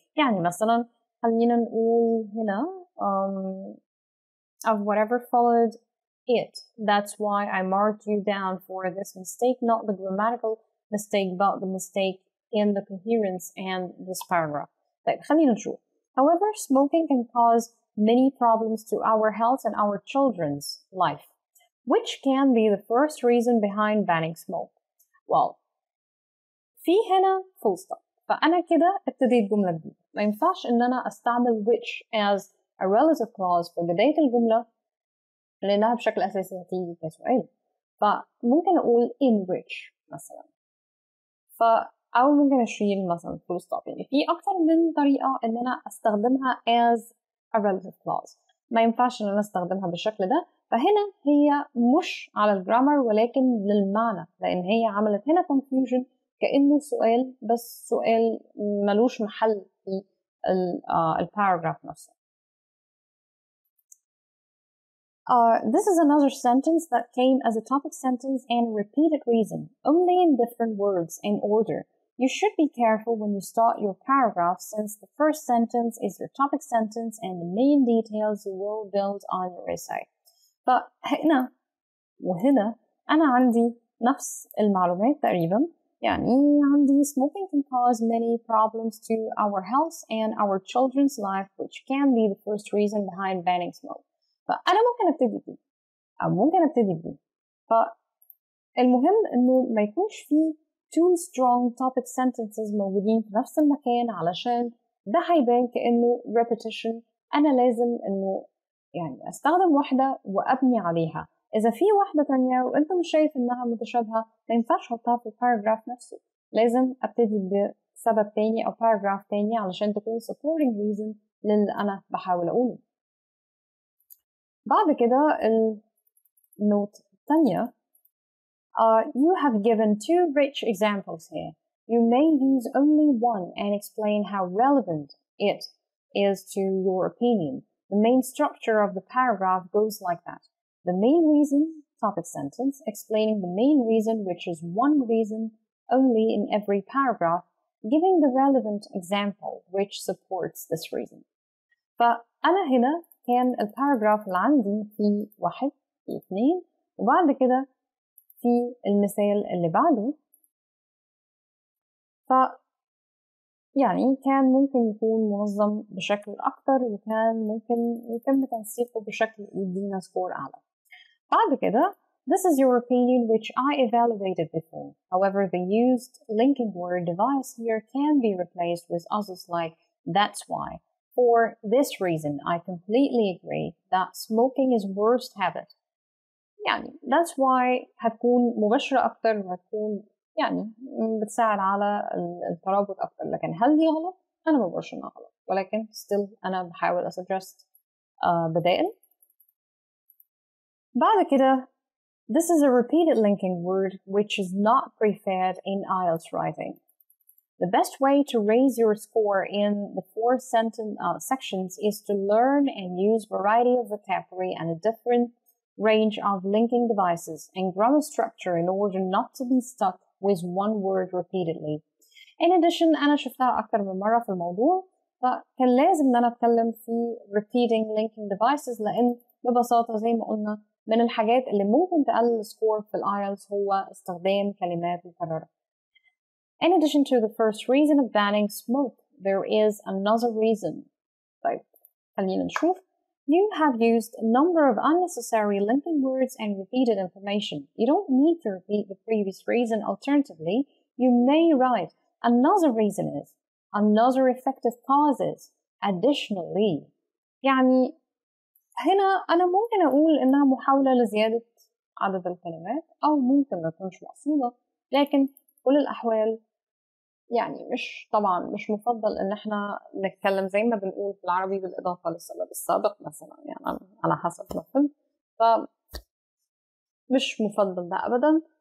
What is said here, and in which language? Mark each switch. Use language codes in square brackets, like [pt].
[ar] يعني مثلا خلينا نقول هنا [en] of whatever followed it. That's why I marked you down for this mistake, not the grammatical mistake, but the mistake in the coherence and this paragraph. [ar] طيب خلينا نشوف. [en] However, smoking can cause many problems to our health and our children's life. Which can be the first reason behind banning smoke? Well, [ar] في هنا [en] full stop. [ar] فأنا كده ابتديت جملة جديدة. ما ينفعش إن أنا أستعمل [en] which as a relative clause [ar] في بداية الجملة لأنها بشكل أساسي هتيجي كسؤال. فممكن أقول [en] in which [ar] مثلا. أو ممكن أشيل مثلا full stop. يعني في أكتر من طريقة إن أنا أستخدمها [en] as a relative clause. [ar] ما ينفعش إن أنا أستخدمها بالشكل ده. فهنا هي مش على الجرامر ولكن للمعنى، لأن هي عملت هنا confusion كأنه سؤال، بس سؤال ملوش محل في الباراجراف نفسه. [en] This is another sentence that came as a topic sentence and repeated reason, only in different words and order. You should be careful when you start your paragraph since the first sentence is your topic sentence and the main details you will build on your essay. [ar] فهنا وهنا أنا عندي نفس المعلومات تقريبا. يعني عندي [en] smoking can cause many problems to our health and our children's life, which can be the first reason behind banning smoke. [ar] فأنا ممكن أبتدي بيه أو ممكن أبتدي بيه. فالمهم إنه ما يكونش فيه [en] two strong topic sentences [ar] موجودين في نفس المكان، علشان ده هيبان كأنه repetition. أنا لازم إنه يعني أستخدم واحدة وأبني عليها. إذا في واحدة تانية وأنت مش شايف إنها متشابهة، ما ينفعش أحطها في الباراجراف نفسه. لازم أبتدي بسبب تاني أو باراجراف تاني علشان تكون [en] supporting reason [ar] للي أنا بحاول أقوله. بعد كده النوت الثانية [en] you have given two rich examples here. You may use only one and explain how relevant it is to your opinion. The main structure of the paragraph goes like that. The main reason, topic sentence, explaining the main reason, which is one reason only in every paragraph, giving the relevant example which supports this reason. [ar] فأنا هنا كان الباراجراف اللي عندي في 1 في 2 وبعد كده في المثال اللي بعده. يعني كان ممكن يكون منظم بشكل أكتر وكان ممكن يتم تنسيقه بشكل يدينا سكور أعلى. بعد كده [en] this is your opinion which I evaluated before. However, the used linking word device here can be replaced with others like that's why. For this reason, I completely agree that smoking is worst habit. [ar] يعني [en] that's why [ar] هتكون مباشرة أكتر وهتكون يعني بتساعد على الترابط أكتر. لكن هل دي غلط؟ أنا ما بقولش إنها غلط، ولكن still أنا بحاول أسجست بدائل. بعد كده [en] this is a repeated linking word which is not preferred in IELTS writing. The best way to raise your score in the 4 sections is to learn and use variety of vocabulary and a different range of linking devices and grammar structure in order not to be stuck with one word repeatedly. In addition, [ar] أنا شفتها أكتر من مرة في الموضوع، فكان لازم إن أنا أتكلم في [en] repeating linking devices [ar] لأن ببساطة زي ما قلنا من الحاجات اللي ممكن تقلل السكور في الآيلتس هو استخدام كلمات مكررة. [en] In addition to the first reason of banning smoke, there is another reason. [ar] طيب خلينا نشوف. [en] You have used a number of unnecessary linking words and repeated information. You don't need to repeat the previous reason. Alternatively, you may write another reason is, another effective cause is, additionally. [ar] يعني هنا أنا ممكن أقول إنها محاولة لزيادة عدد الكلمات أو ممكن ما تكونش مقصودة، لكن كل الأحوال يعني طبعا مش مفضل إن احنا نتكلم زي ما بنقول في العربي بالإضافة للسبب السابق مثلا، يعني على حسب ما فهمت، فمش مفضل ده أبدا.